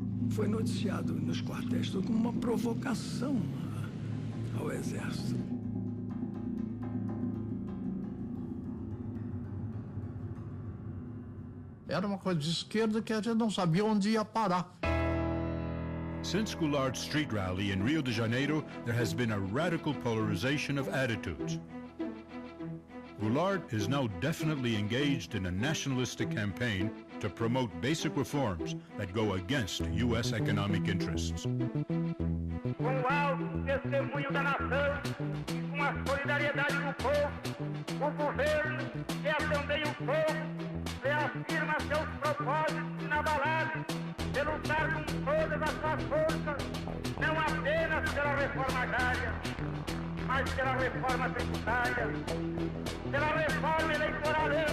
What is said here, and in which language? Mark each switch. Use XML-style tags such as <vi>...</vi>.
<pt>Foi noticiado nos quartéis como uma provocação ao Exército. Era uma coisa de esquerda que a gente não sabia onde ia parar.</pt> <en>Since Goulart's street rally in Rio de Janeiro, there has been a radical polarization of attitudes. Goulart is now definitely engaged in a nationalistic campaign to promote basic reforms that go against U.S. economic interests.</en> <pt>Com o alto testemunho da nação e com a solidariedade do povo, o governo, que é também o povo, reafirma seus propósitos inabaláveis de lutar com todas as suas forças, não apenas pela reforma agrária, mas pela reforma tributária, pela reforma eleitoral,</pt>